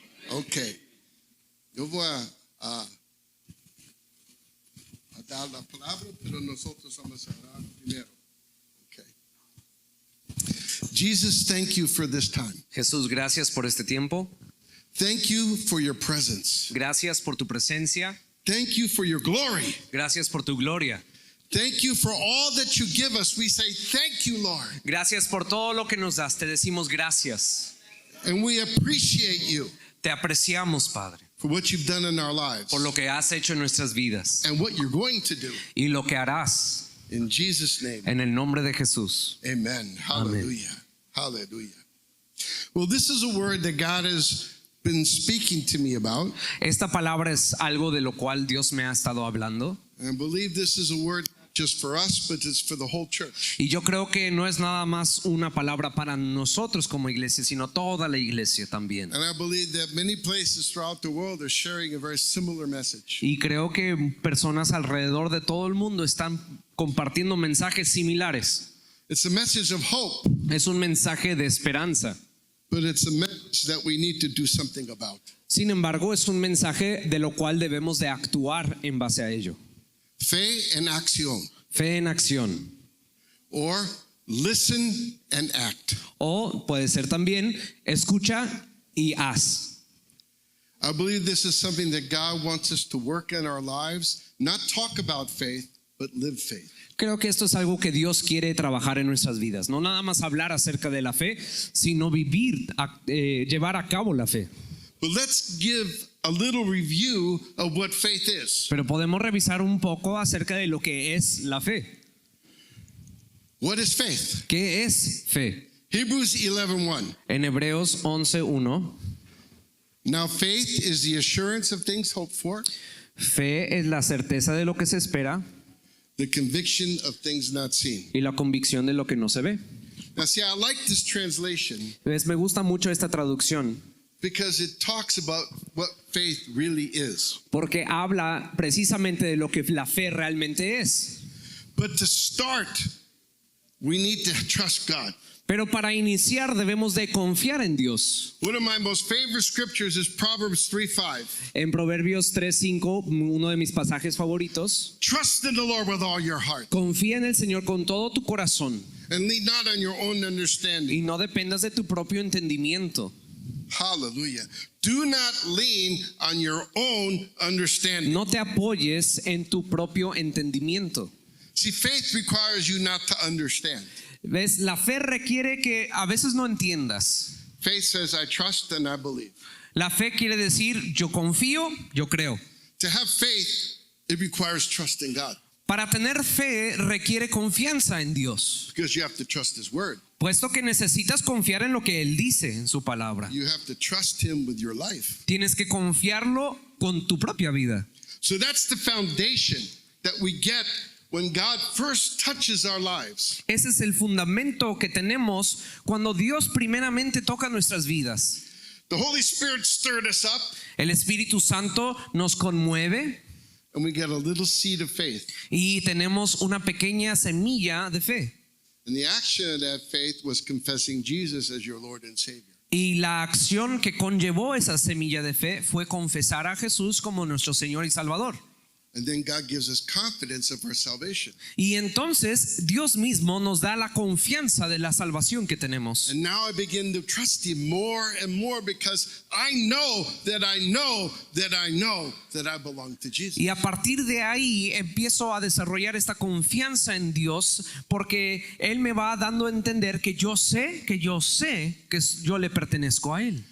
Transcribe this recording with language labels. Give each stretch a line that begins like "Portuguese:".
Spanish: Okay, yo voy a dar la palabra, pero nosotros vamos a orar primero. Okay.
English: Jesus, thank you for this time.
Spanish: Jesús, gracias por este tiempo.
English: Thank you for your presence.
Spanish: Gracias por tu presencia.
English: Thank you for your glory.
Spanish: Gracias por tu gloria.
English: Thank you for all that you give us. We say thank you, Lord.
Spanish: Gracias por todo lo que nos das. Te decimos gracias.
English: And we appreciate you
Spanish: Te apreciamos, Padre,
English: for what you've done in our lives
Spanish: por lo que has hecho en nuestras vidas
English: and what you're going to do.
Spanish: y lo que harás
English: In Jesus' name,
Spanish: en el nombre de Jesús. amen. Hallelujah. Hallelujah.
English: Well, this is a word that God has been speaking to me about.
Spanish: Esta palabra es algo de lo cual Dios me ha estado hablando.
English: And I believe this is a word not just for us, but it's for the whole church.
Spanish: Y yo creo que no es nada más una palabra para nosotros como iglesia, sino toda la iglesia también.
English: And I believe that many places throughout the world are sharing a very similar message.
Spanish: Y creo que personas alrededor de todo el mundo están compartiendo mensajes similares.
English: It's a message of hope,
Spanish: Es un mensaje de esperanza.
English: but it's a message that we need to do something about.
Spanish: Sin embargo, es un mensaje de lo cual debemos de actuar en base a ello. Fe en acción, Fe en acción.
English: or listen and act.
Spanish: O puede ser también escucha y haz.
English: I believe this is something that God wants us to work in our lives, not talk about faith, but live faith.
Spanish: Creo que esto es algo que Dios quiere trabajar en nuestras vidas. No nada más hablar acerca de la fe, sino vivir, llevar a cabo la fe.
English: But let's give a little review of what faith is.
Spanish: Pero podemos revisar un poco acerca de lo que es la fe.
English: What is faith?
Spanish: ¿Qué es fe?
English: Hebrews 11:1.
Spanish: En Hebreos 11:1,
English: Now faith is the assurance of things hoped for,
Spanish: fe es la certeza de lo que se espera
English: the conviction of things not seen.
Spanish: y la convicción de lo que no se ve.
English: Now see, I like this translation
Spanish: Me gusta mucho esta traducción
English: because it talks about what faith really is.
Spanish: porque habla precisamente de lo que la fe realmente es.
English: But to start, we need to trust God.
Spanish: Pero para iniciar debemos de confiar en Dios.
English: One of my most favorite scriptures is Proverbs 3:5.
Spanish: En Proverbios 3:5, uno de mis pasajes favoritos,
English: Trust in the Lord with all your heart,
Spanish: confía en el Señor con todo tu corazón
English: and lean not on your own understanding.
Spanish: y no dependas de tu propio entendimiento. Hallelujah.
English: Do not lean on your own understanding.
Spanish: No te apoyes en tu propio entendimiento.
English: See, faith requires you not to understand.
Spanish: ¿Ves? La fe requiere que a veces no entiendas.
English: Faith says, I trust and I believe.
Spanish: La fe quiere decir yo confío, yo creo.
English: To have faith, it requires trust in God
Spanish: Para tener fe requiere confianza en Dios,
English: because you have to trust His word.
Spanish: puesto que necesitas confiar en lo que Él dice en su palabra.
English: You have to trust Him with your life.
Spanish: Tienes que confiarlo con tu propia vida.
English: So that's the foundation that we get when God first touches our lives.
Spanish: Ese es el fundamento que tenemos cuando Dios primeramente toca nuestras vidas.
English: The Holy Spirit stirred us up,
Spanish: El Espíritu Santo nos conmueve
English: and we get a little seed of faith.
Spanish: y tenemos una pequeña semilla de fe.
English: And the action of that faith was confessing Jesus as your Lord and Savior.
Spanish: Y la acción que conllevó esa semilla de fe fue confesar a Jesús como nuestro Señor y Salvador.
English: And then God gives us confidence of our salvation.
Spanish: Y entonces Dios mismo nos da la confianza de la salvación que tenemos.
English: And now I begin to trust Him more and more because I know that I know that I know that I belong to Jesus.
Spanish: Y a partir de ahí empiezo a desarrollar esta confianza en Dios porque Él me va dando a entender que yo sé que yo le pertenezco a Él.